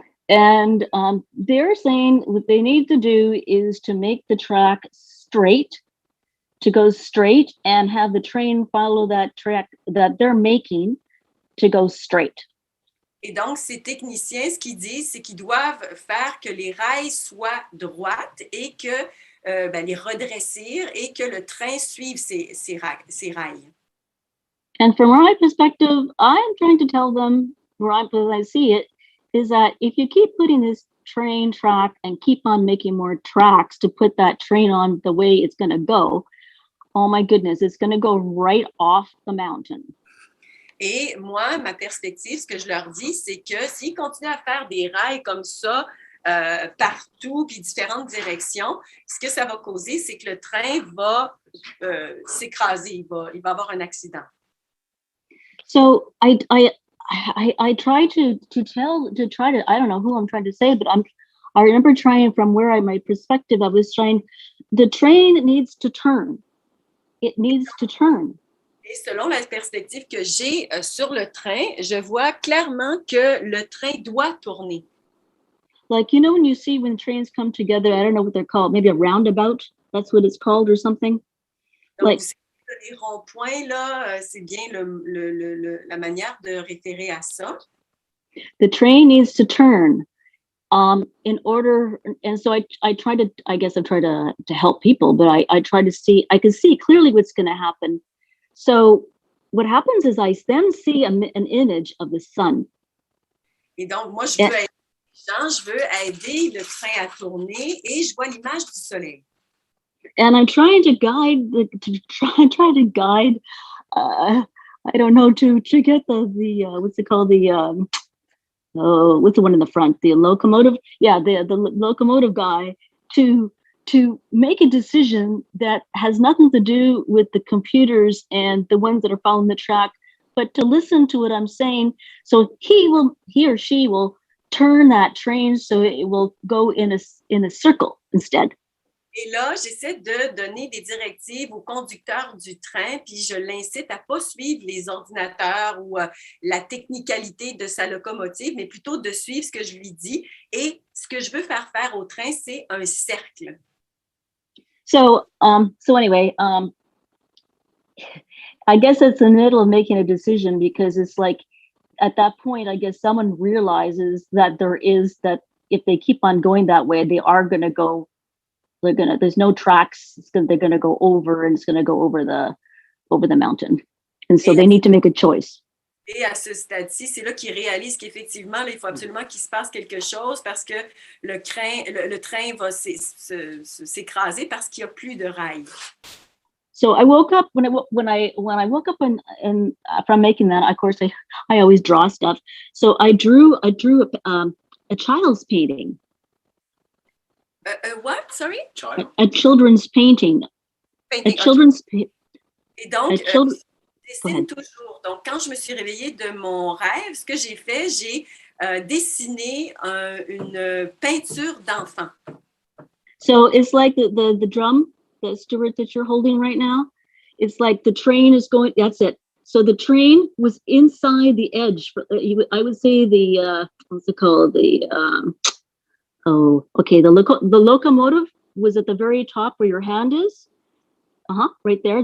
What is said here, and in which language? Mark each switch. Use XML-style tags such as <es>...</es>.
<en>And they're saying what they need to do is to make the track straight, to go straight and have the train follow that track that they're making to go straight.</en> <fr>Et donc, ces techniciens, ce qu'ils disent, c'est qu'ils doivent faire que les rails soient droites et que les redressir et que le train suive ces rails.</fr> <en>And from my perspective, I'm trying to tell them, as I see it, is that if you keep putting this train track and keep on making more tracks to put that train on the way it's going to go, oh my goodness, it's going to go right off the mountain.</en> <fr>Et moi, ma perspective, ce que je leur dis, c'est que s'ils continuent à faire des rails comme ça partout, puis différentes directions, ce que ça va causer, c'est que le train va s'écraser, il va avoir un accident.</fr> <en>So I try to I don't know who I'm trying to say, but I remember trying from where my perspective, I was trying, the train needs to turn. It needs to turn.</en> <fr>Et selon la perspective que j'ai sur le train, je vois clairement que le train doit tourner.</fr> <en>Like, when you see when trains come together, I don't know what they're called, maybe a roundabout, that's what it's called or something.</en> <fr>Donc,</fr> <en>like,</en> <fr>les ronds-points, là, c'est bien la manière de référer à ça.</fr> <en>The train needs to turn in order, and so I try to help people, but I try to see, I can see clearly what's going to happen. So what happens is I then see an image of the sun.</en> <fr>Et donc, moi, je veux aider le train à tourner et je vois l'image du soleil.</fr> <en>And I'm trying to guide, I don't know, to get the what's it called, what's the one in the front, the locomotive? Yeah, the locomotive guy to make a decision that has nothing to do with the computers and the ones that are following the track, but to listen to what I'm saying. So he or she will turn that train so it will go in a circle instead.</en> <fr>Et là, j'essaie de donner des directives au conducteur du train, puis je l'incite à ne pas suivre les ordinateurs ou la technicalité de sa locomotive, mais plutôt de suivre ce que je lui dis. Et ce que je veux faire au train, c'est un cercle.</fr> <en>So anyway, I guess it's in the middle of making a decision, because it's like at that point, I guess someone realizes that if they keep on going that way, they are going to go. There's no tracks. They're going to go over, and it's going to go over the mountain. And so they need to make a choice.</en> <fr>Et à ce stade-ci, c'est là qu'il réalise qu'effectivement, là, il faut absolument qu'il se passe quelque chose parce que le train va s'écraser parce qu'il n'y a plus de rails.</fr> <en>So I woke up when I woke up and from making that, of course, I always draw stuff. So I drew a child's painting. What? Sorry? A children's painting. Painting. A children's.</en> <fr>Et donc, je dessine toujours. Donc, quand je me suis réveillée de mon rêve, ce que j'ai fait, j'ai dessiné une peinture d'enfant.</fr> <en>So it's like the drum, the Stuart that you're holding right now. It's like the train is going. That's it. So the train was inside the edge. I would say the what's it called? The the locomotive was at the very top where your hand is. Right there.</en>